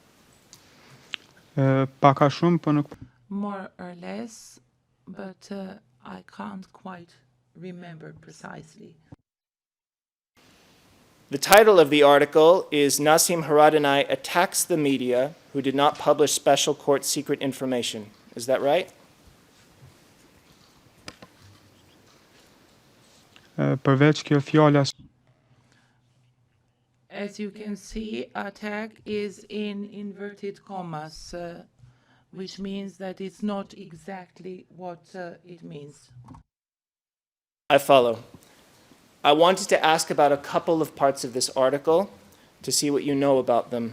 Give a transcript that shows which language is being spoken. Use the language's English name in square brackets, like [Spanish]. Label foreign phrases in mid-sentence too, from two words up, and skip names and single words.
[Albanian] Pak a shumë, po nuk [English] More or less, but I can't quite remember precisely. The title of the article is Nasim Haradinaj attacks the media who did not publish special court secret information. Is that right? [Albanian] Përveç kjo fjala [English] As you can see, attack is in inverted commas, which means that it's not exactly what it means. I follow. I wanted to ask about a couple of parts of this article to see what you know about them.